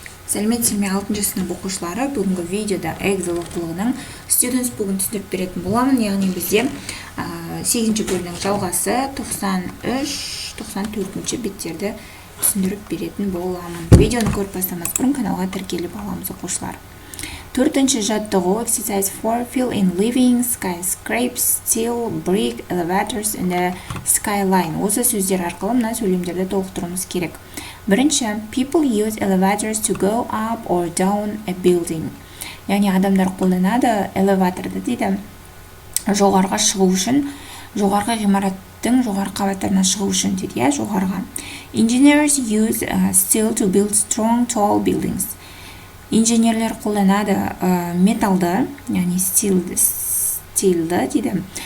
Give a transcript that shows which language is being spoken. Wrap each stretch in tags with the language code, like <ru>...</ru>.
<kk>Сәлеметсіздер ме 6 сынып оқушылары, бүгінгі видеода Эксель оқулығының Students бүгін түсіндіріп беретін боламын. Яғни бізде 8-ші бөлімнің жалғасы 93-94 беттерді түсіндіріп беретін боламын. Видеоны көріп бастамас бұрын каналға тіркеліп аламыз оқушылар. 4-ші жаттығу</kk> <en>exercise 4 fill in living skyscrapes, steel, brick, elevators in the skyline.</en> <kk>Осы сөздер арқылы мына сөйлемдерді толықтыруымыз керек.</kk> <en>Бірінші, people use elevators to go up or down a building.</en> <kk>Яғни адамдар қолданады элеваторды дейді. Жоғарға шығу үшін, жоғарғы ғимараттың жоғарғы қабаттарына шығу үшін дейді, жоғарғы.</kk> <en>Engineers use steel to build strong, tall buildings.</en> <kk>Инженерлер қолданады металды, яғни стилді дейді.</kk>